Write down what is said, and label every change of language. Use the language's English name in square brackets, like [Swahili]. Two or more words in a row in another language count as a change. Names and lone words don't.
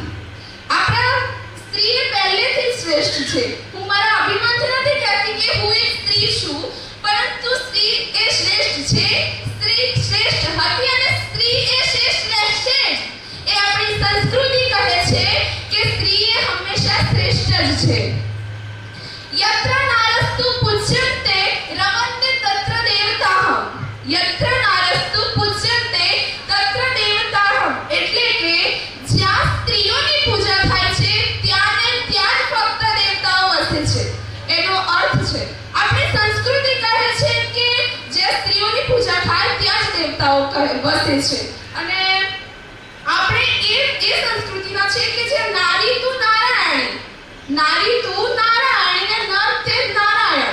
[Gujarati] આપણા સ્ત્રી પહેલેથી શ્રેષ્ઠ છે. હું મારા અભિમાનથી નથી કહેતી કે હું એક સ્ત્રી છું, પરંતુ સ્ત્રી એ શ્રેષ્ઠ છે, સ્ત્રી શ્રેષ્ઠ હતી અને સ્ત્રી એ શ્રેષ્ઠ રહેશે. એ આપણી સંસ્કૃતિ કહે છે કે સ્ત્રી એ હંમેશા શ્રેષ્ઠ જ છે. [Sanskrit] यत्र नारस्तु पूज्यन्ते रमन्ते तत्र देवताः. यत्र नारस्तु पूज्यन्ते तत्र देवताः [Gujarati] એટલે કે જ્યાં સ્ત્રીઓની પૂજા થાય છે ત્યાં જ ફક્ત દેવતાઓ વસે છે. એનો અર્થ છે આપણી સંસ્કૃતિ કહે છે કે જે સ્ત્રીઓની પૂજા થાય ત્યાં જ દેવતાઓ વસે છે. અને આપણે એ સંસ્કૃતિના છે કે જે નારી તું નારાયણી, નારી તું નારાયણી ને નર તે નારાયણ.